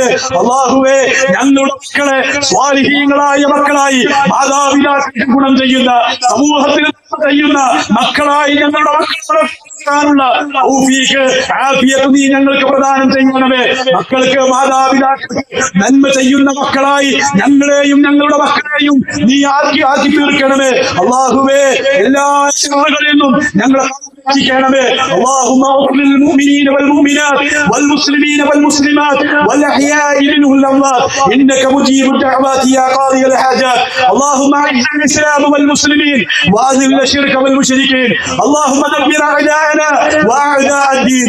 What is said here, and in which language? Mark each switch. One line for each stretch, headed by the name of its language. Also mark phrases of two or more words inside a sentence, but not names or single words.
Malayalam: അല്ലാഹുവേ, ഞങ്ങളുടെ മക്കളെ സ്വാലിഹീങ്ങളായ മക്കളായി, മാതാപിതാക്കൾക്ക് ഗുണം ചെയ്യുന്ന, സമൂഹത്തിന് ചെയ്യുന്ന മക്കളായി ഞങ്ങളുടെ മക്കളെ നീ ഞങ്ങൾക്ക് പ്രദാനം ചെയ്യണമേ. മക്കൾക്ക്, മാതാപിതാക്കൾക്ക് നന്മ ചെയ്യുന്ന മക്കളായി ഞങ്ങളെയും ഞങ്ങളുടെ മക്കളെയും നീ ആക്കി തീർക്കണമേ. അല്ലാഹുവേ, എല്ലാ ശിക്ഷകളിൽ നിന്നും ഞങ്ങളെ
Arabic: رحمه اللهم اغفر للمؤمنين والمؤمنات والمسلمين والمسلمات والأحياء منهم الأموات إنك مجيب الدعوات يا قاضي الحاجات. اللهم أعز الإسلام والمسلمين وأذل الشرك والمشركين. اللهم دمر أعداءنا وأعداء الدين.